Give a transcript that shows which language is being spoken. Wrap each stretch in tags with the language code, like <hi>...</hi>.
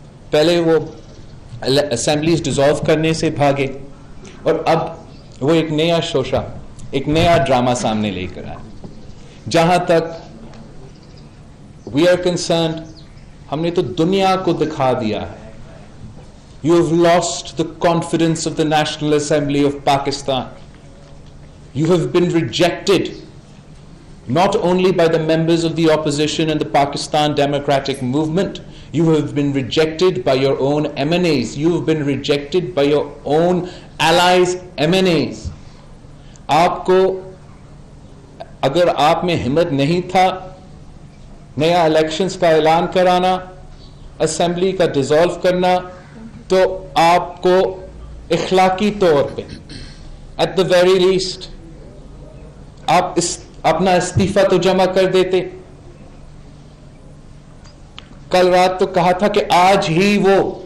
<ur>پہلے وہ assemblies dissolve کرنے سے بھاگے، اور اب وہ ایک نیا شوشہ، ایک نیا ڈرامہ سامنے لے کر آئے۔ جہاں تک</ur> <en>we are concerned,</en> <ur>ہم نے تو دنیا کو دکھا دیا ہے،</ur> <en>you have lost the confidence of the National Assembly of Pakistan. You have been rejected not only by the members of the opposition and the Pakistan Democratic Movement, you have been rejected by your own MNAs, you have been rejected by your own allies MNAs.</en> <ur>آپ کو اگر آپ میں ہمت نہیں تھا نیا elections کا اعلان کرانا، اسمبلی کا ڈیزالو کرنا، تو آپ کو اخلاقی طور پہ</ur> <en>at the very least</en> <ur>آپ اپنا استعفیٰ تو جمع کر دیتے۔ کل رات تو کہا تھا کہ آج ہی وہ</ur>